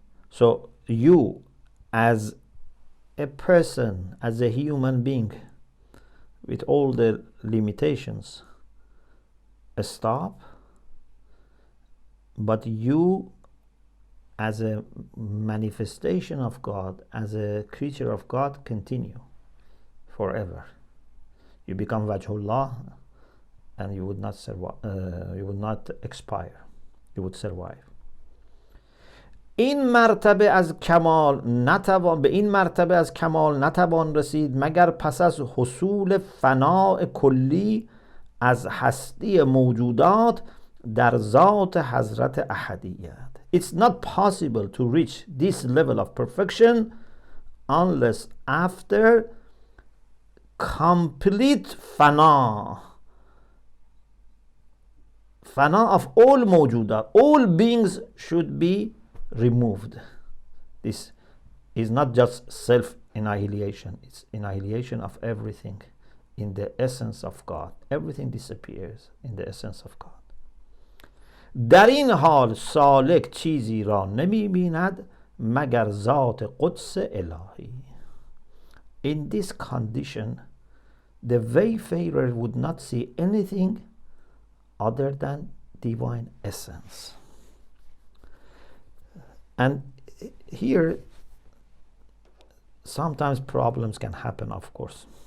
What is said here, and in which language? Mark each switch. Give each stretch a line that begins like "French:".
English: So you, as a person, as a human being, with all the limitations, stop, but you, as a manifestation of God, as a creature of God, continue forever. You become Wajhullah and you would not survive, you would not expire, you would survive.
Persian: این مرتبه از کمال نتوان، به این مرتبه از کمال نتوان رسید مگر پس از حصول فناء کلی از هستی موجودات در ذات حضرت احدیت.
English: It's not possible to reach this level of perfection unless after complete fana of all موجودات, all beings should be removed. This is not just self-annihilation, it's annihilation of everything in the essence of God. Everything disappears in the essence of God.
Persian: در این حال سالک چیزی را نمی بیند مگر ذات قدس الهی.
English: In this condition, the wayfarer would not see anything other than divine essence. And here, sometimes problems can happen, of course.